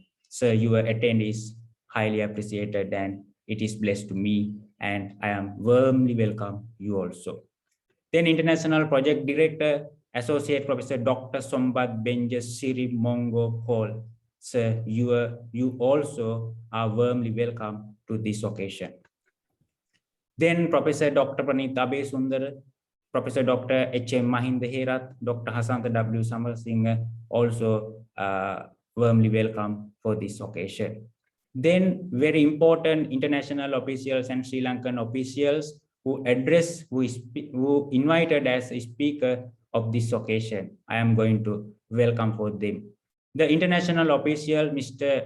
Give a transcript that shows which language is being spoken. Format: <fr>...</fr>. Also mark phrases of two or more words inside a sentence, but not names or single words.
<en>Sir, your attendance is highly appreciated and it is blessed to me, and I am warmly welcome you also. Then International Project Director, Associate Professor Dr. Sombat Benja Siri Mongo Paul. Sir, you also are warmly welcome to this occasion. Then Professor Dr. Pranita Abe Sundar, Professor Dr. H.M. Mahinda Herat, Dr. Hasanta W. Samarasinghe also warmly welcome for this occasion. Then very important international officials and Sri Lankan officials who invited as a speaker of this occasion. I am going to welcome for them. The international official, Mr.</en>